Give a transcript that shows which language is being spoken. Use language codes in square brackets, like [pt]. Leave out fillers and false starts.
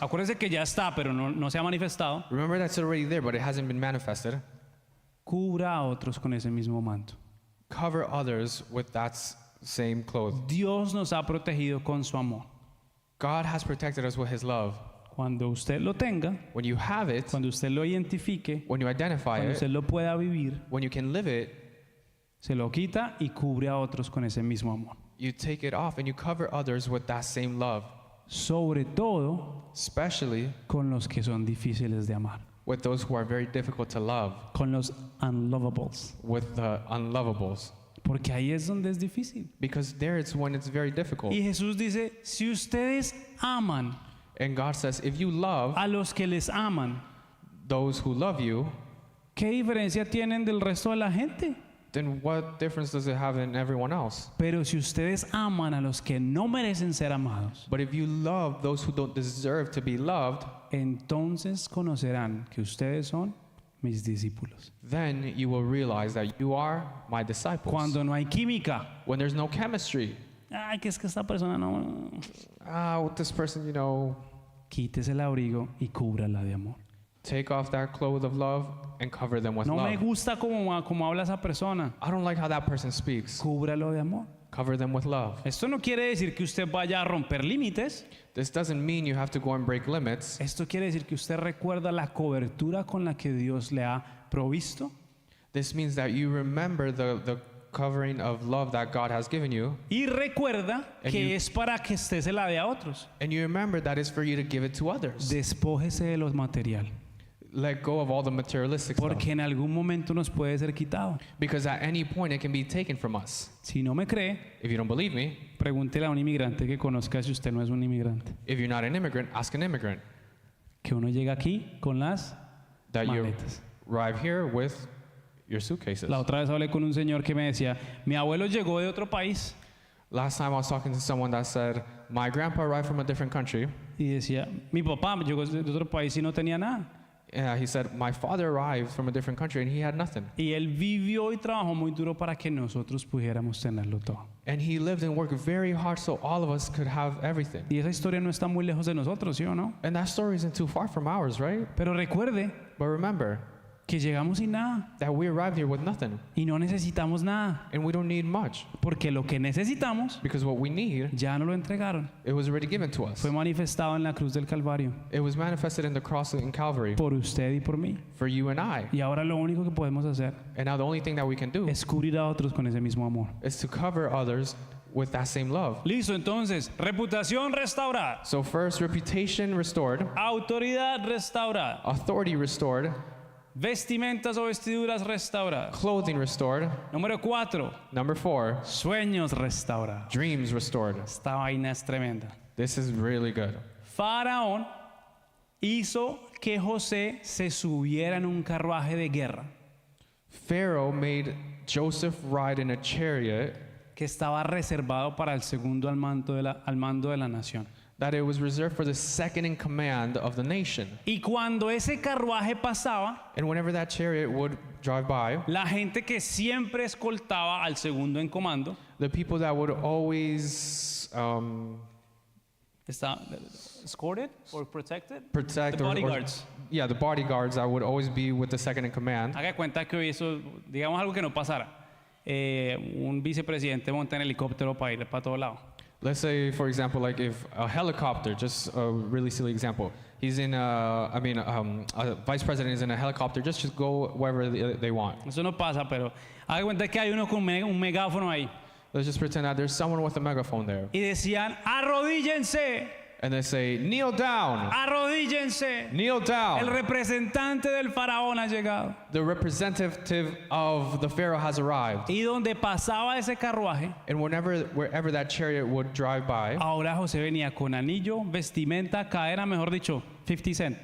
[es] acuérdese que ya está, pero no se ha manifestado, [en] remember that's already there, but it hasn't been manifested. [es] cubra a otros con ese mismo manto. [en] Cover others with that same clothes. [es] Dios nos ha protegido con su amor. [en] God has protected us with his love. [es] Cuando usted lo tenga, [en] When you have it, [es] cuando usted lo identifique, [en] when you identify [es] cuando [en] it, [es] usted lo pueda vivir, [en] when you can live it, [es] se lo quita y cubre a otros con ese mismo amor. [en] you take it off and you cover others with that same love, [es] Sobre todo [en] especially [es] con los que son difíciles de amar, [en] with those who are very difficult to love, [es] con los unlovables, [en] with the unlovables. [es] porque ahí es donde es difícil. [en] Because there it's when it's very difficult. [es] Y Jesús dice, si ustedes aman [en] And God says, if you love [es] a los que les aman, [en] those who love you, [es] ¿qué diferencia tienen del resto de la gente? [en] then what difference does it have in everyone else? [es] Pero si ustedes aman a los que no merecen ser amados, [en] But if you love those who don't deserve to be loved, [es] entonces conocerán que ustedes son mis discípulos. [en] then you will realize that you are my disciples. [es] Cuando no hay química, [en] When there's no chemistry, [es] ay, que es que esta persona no... [en] with this person, [es] Quítese el abrigo y cúbrala de amor. [en] take off that cloth of love and cover them with [es] No me [en] love. [es] gusta como habla esa persona. [en] I don't like how that person speaks. [es] Cúbralo de amor. [en] Cover them with love. [es] Esto no quiere decir que usted vaya a romper límites. [en] This doesn't mean you have to go and break limits. [es] Esto quiere decir que usted recuerda la cobertura con la que Dios le ha provisto. [en] This means that you remember the covering of love that God has given you, [es] Y recuerda [en] And [es] que [en] you- [es] es para que usted se la dé a otros. [en] and you remember that it's for you to give it to others. [es] Despójese de lo material. [en] Let go of all the materialistic stuff. [es] Porque en algún momento nos puede ser quitado. [en] Because at any point it can be taken from us. [es] Si no me cree, [en] If you don't believe me, [es] pregúntele a un inmigrante que conozca si usted no es un inmigrante. [en] if you're not an immigrant, ask an immigrant. [es] Que uno llega aquí con las [en] That you [es] maletas. [en] arrive here with your suitcases. [es] La otra vez hablé con un señor que me decía, mi abuelo llegó de otro país. [en] Last time I was talking to someone that said, my grandpa arrived from a different country. [es] Y decía, mi papá llegó de otro país y no tenía nada. [en] He said, my father arrived from a different country and he had nothing. [es] Y él vivió y trabajó muy duro para que nosotros pudiéramos tenerlo todo. [en] And he lived and worked very hard so all of us could have everything. [es] Y esa historia no está muy lejos de nosotros, ¿sí o no? [en] And that story isn't too far from ours, right? [es] Pero recuerde [en] But remember [es] que llegamos sin nada [en] that we arrived here with nothing [es] y no necesitamos nada. [en] and we don't need much [es] Porque lo que necesitamos [en] because what we need, [es] ya no lo entregaron. [en] it was already given to us. [es] Fue manifestado en la cruz del Calvario [en] It was manifested in the cross in Calvary [es] por usted y por mí. [en] for you and I. [es] Y ahora lo único que podemos hacer [en] And now the only thing that we can do [es] es cubrir a otros con ese mismo amor. [en] is to cover others with that same love. [es] Listo, entonces, reputación restaurada, [en] So first, reputation restored, [es] autoridad restaurada, [en] authority restored, [es] vestimentas o vestiduras restauradas. [en] clothing restored. [es] Número 4, [en] Number 4, [es] sueños restaurados. [en] dreams restored. [es] Esta vaina es tremenda. [en] This is really good. [es] Faraón hizo que José se subiera en un carruaje de guerra [en] Pharaoh made Joseph ride in a chariot [es] que estaba reservado para el segundo al mando de la nación. [en] that it was reserved for the second in command of the nation. [es] Y cuando ese carruaje pasaba, [en] And whenever that chariot would drive by, [es] la gente que siempre escoltaba al segundo en comando, [en] the people that would always está escorted or protected, protect the bodyguards. the bodyguards that would always be with the second in command. [es] Haga cuenta que hoy eso, digamos algo que no pasara, un vicepresidente monta en helicóptero para ir para todo lado. [en] Let's say, for example, like if a helicopter, just a really silly example, he's in a vice president is in a helicopter, just go wherever they want. [es] Eso no pasa, pero haga cuenta que hay uno con un megáfono ahí [en] Let's just pretend that there's someone with a megaphone there. [es] y decían, arrodíllense, [en] And they say, kneel down, [es] arrodíllense. [en] kneel [es] El [en] down. [es] representante del faraón ha llegado. [en] The representative of the Pharaoh has arrived. [es] Y donde pasaba ese carruaje, [en] And wherever that chariot would drive by, [es] ahora José venía con anillo, vestimenta, cadena, mejor dicho, 50 cent.